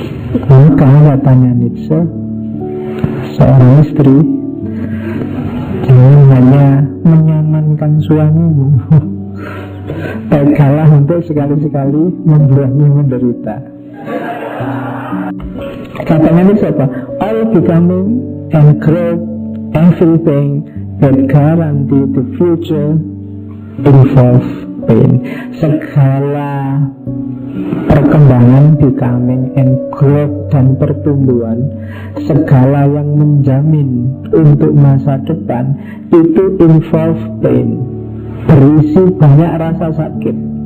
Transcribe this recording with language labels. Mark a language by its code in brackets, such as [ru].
[id] Maka katanya Nietzsche, seorang istri jangan hanya menyamankan suamimu, baiklah untuk sekali-sekali membuatnya menderita. Katanya Nietzsche apa? [en] All becoming and growth, everything that guarantee the future involve pain. [id] Segala perkembangan, [en] becoming and growth [id] dan pertumbuhan, segala yang menjamin untuk masa depan itu [en] involve pain, [id] berisi banyak rasa sakit.